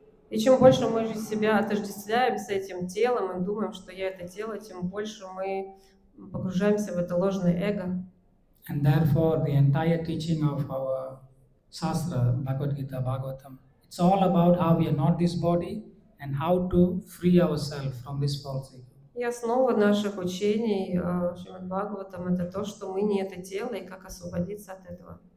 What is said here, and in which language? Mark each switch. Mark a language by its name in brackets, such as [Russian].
[Russian] И чем больше мы же себя отождествляем с этим телом и думаем, что я это тело, тем больше мы погружаемся в это ложное эго. [English] And therefore, the entire teaching of our Shastra, Bhagavad Gita, Bhagavatam, it's all about how we are not this body and how to free ourselves from this false ego. [Russian] И основа наших учений Шримад Бхагаватам — это то, что мы не это тело, и как освободиться от этого.